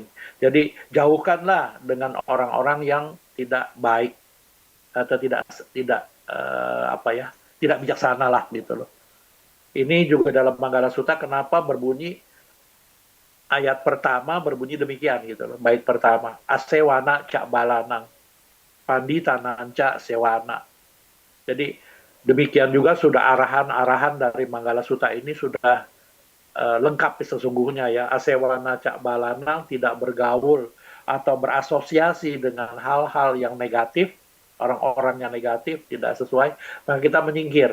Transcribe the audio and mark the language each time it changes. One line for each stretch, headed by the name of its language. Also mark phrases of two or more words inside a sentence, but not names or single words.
Indonesian: Jadi jauhkanlah dengan orang-orang yang tidak baik atau tidak apa ya, tidak bijaksana lah gitu loh. Ini juga dalam Manggala Sutta kenapa berbunyi ayat pertama berbunyi demikian gitu loh. Bait pertama,
Pali: asewana cak balanang, panditanan cak sewana.
Indonesian: Jadi demikian juga sudah arahan-arahan dari Manggala Sutta ini sudah lengkap sesungguhnya ya.
Pali: Asewana cak balanang,
Indonesian: tidak bergaul atau berasosiasi dengan hal-hal yang negatif, orang-orang yang negatif, tidak sesuai, maka kita menyingkir.